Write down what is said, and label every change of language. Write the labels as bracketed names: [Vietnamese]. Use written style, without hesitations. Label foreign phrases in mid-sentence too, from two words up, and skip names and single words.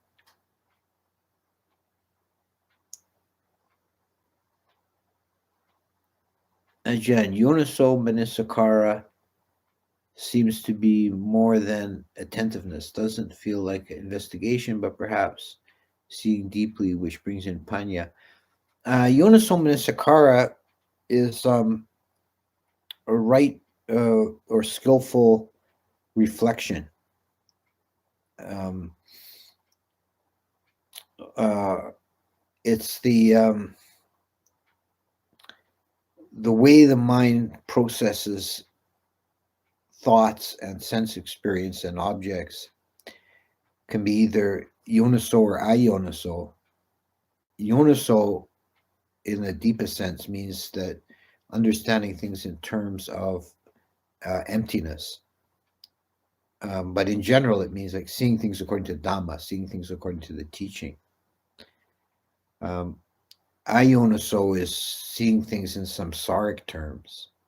[English] Ajahn, [Pali] Yoniso Manasikara [English] seems to be more than attentiveness. Doesn't feel like investigation, but perhaps seeing deeply, which brings in panya. [Pali] Yoniso Manasikara [English] is a right or skillful reflection. It's the way the mind processes thoughts and sense experience and objects can be either yoniso or ayoniso. Yoniso, in the deepest sense, means that understanding things in terms of emptiness. But in general, it means like seeing things according to dhamma, seeing things according to the teaching. Ayoniso is seeing things in samsaric terms.